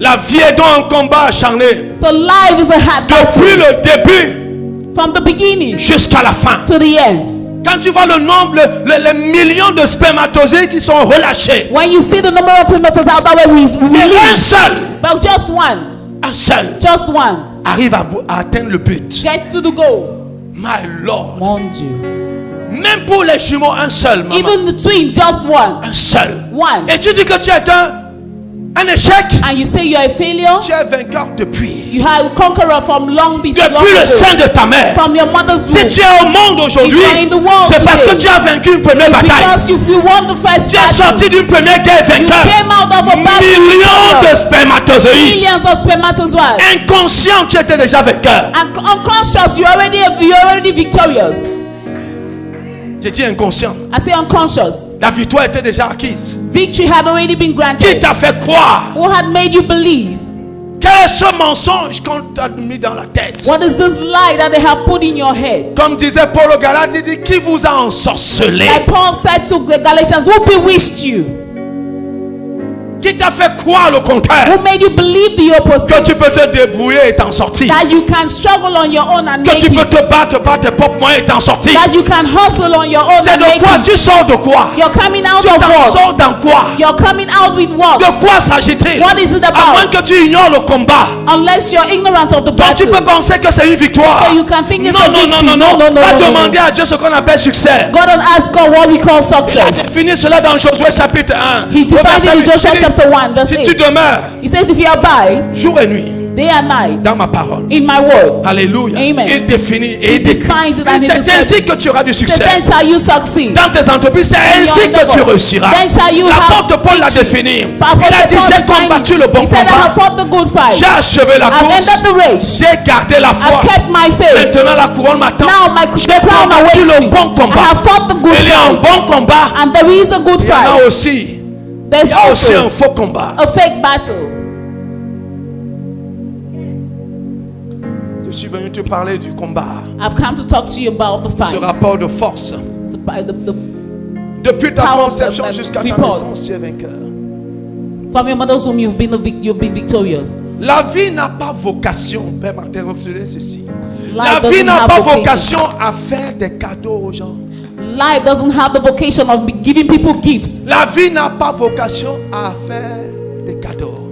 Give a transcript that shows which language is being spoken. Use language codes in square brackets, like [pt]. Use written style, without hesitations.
[fr] La vie est donc un combat acharné. [en] So life is a hard [fr] Depuis [en] battle. [fr] le début [en] From the beginning [fr] jusqu'à la fin. [en] to the end. [fr] Quand tu vois le nombre, les millions de spermatozoïdes qui sont relâchés, [en] When you see the number of spermatozoids out there, we [fr] mais un [en] release. [fr] seul, [en] But [fr] un seul [en] just one [fr] arrive à atteindre le but. [en] gets to the goal. My Lord. [fr] Mon Dieu. Même pour les jumeaux, un seul, maman. [en] Even the twin, just one. [fr] Un seul. [en] One. [fr] Et tu dis que tu es un échec. [en] And you say you're a failure. [fr] Tu es vainqueur depuis. [en] You have a conqueror from long before. [fr] Depuis le sein de ta mère. [en] From your mother's [fr] Si [en] womb. [fr] tu es au monde aujourd'hui, [en] If you are in the world [fr] c'est parce que [en] today, [fr] tu as vaincu une première bataille. [en] Because you won the first [fr] Tu es sorti [en] battle. [fr] d'une première guerre [en] You [fr] vainqueur. [en] came out of a battle. [fr] Millions de [en] victorious. [fr] spermatozoïdes. [en] Millions of spermatozoids. [fr] Inconscient, tu étais déjà vainqueur. [en] And unconscious, you're already victorious. [fr] J'ai dit inconscient. [en] I say unconscious. [fr] La victoire était déjà acquise. [en] Victory had already been [fr] Qui [en] granted. [fr] t'a fait croire? [en] Who had made you believe? [fr] Quel est ce mensonge qu'on t'a mis dans la tête? [en] What is this lie that they have put in your head? [fr] Comme disait Paul aux Galates, il dit, qui vous a ensorcelé? [en] Like Paul said to the Galatians, who bewitched you? [fr] Qui t'a fait croire le contraire? [en] Who made you believe the [fr] Que [en] opposite? [fr] tu peux te débrouiller et t'en sortir. [en] That you can struggle on your own and [fr] Que [en] make [fr] tu peux [en] it. [fr] te battre par tes propres moyens et t'en sortir. [en] That you can hustle on your own [fr] C'est [en] and [fr] de [en] make [fr] quoi? [en] it. [fr] Tu sors de quoi? [en] You're coming out [fr] Tu [en] of [fr] t'en [en] what? [fr] sors dans quoi? [en] You're coming out with what? [fr] De quoi s'agit-il? [en] What is it [fr] À moins [en] about? [fr] que tu ignores le combat. [en] Unless you're ignorant of the [fr] Donc tu [en] battle. [fr] peux penser que c'est une victoire. [en] So you can think it's [fr] Non, [en] a [fr] non, non, [en] victory. [fr] non, non. [en] No, no, [fr] Va [en] no, no, [fr] demander [en] no. [fr] à Dieu ce qu'on appelle succès. [en] God don't ask God what we call [fr] Il a [en] success. [fr] défini cela dans Josué chapitre 1. [en] He [fr] Au [en] defined [fr] verset [en] it in [fr] 8, [en] Joshua [fr] il dit, [en] chapter 1 verse [fr] si tu [en] 8. [fr] demeures [en] He says if you abide [fr] jour et nuit [en] day and night [fr] dans ma parole. [en] in my word, [fr] Alléluia. [en] Amen. [fr] Il définit et il décrit. [en] defines it and he [fr] C'est [en] describes [fr] ainsi que tu auras du [en] so [fr] succès. [en] then shall you succeed. [fr] Dans tes entreprises, c'est [en] In your [fr] ainsi que tu [en] endeavors. [fr] réussiras. [en] Then shall you have [fr] L'apôtre Paul l'a [en] victory. [fr] défini. [en] Apostle [fr] Il a dit, [en] Paul [fr] j'ai [en] defined [fr] combattu [en] it. [fr] le bon [en] He said, I have [fr] combat. [en] fought the good fight. [fr] J'ai achevé la [en] I've [fr] course. [en] ended the race. [fr] J'ai gardé la [en] I've [fr] foi. [en] kept my faith. [fr] Maintenant, la couronne m'attend. [en] Now my [fr] J'ai [en] crown [fr] combattu [en] awaits [fr] le [en] me. [fr] bon [en] I [fr] combat. [en] have fought the good [fr] Il y a un [en] fight. [fr] bon combat. [en] And there is a good [fr] Il y en a [en] fight. [fr] aussi. [en] There's [fr] Il y a aussi un [en] also [fr] faux combat. [en] a fake battle. [fr] Je suis venu te parler du combat. [en] I've come to talk to you about the [fr] Ce [en] fight. [fr] rapport de force. [en] The [fr] Depuis ta [en] Power of [fr] conception [en] the [fr] jusqu'à ta [en] report. [fr] naissance, tu es vainqueur. [en] From your mother's womb, you've been victorious. [fr] La vie n'a pas vocation, Père Martin, retenez ceci. La [en] Life [fr] vie [en] doesn't [fr] n'a [en] have [fr] pas [en] vocation. [fr] vocation à faire des cadeaux aux gens. [en] Life doesn't have the vocation of giving people gifts. [fr] La vie n'a pas vocation à faire des cadeaux.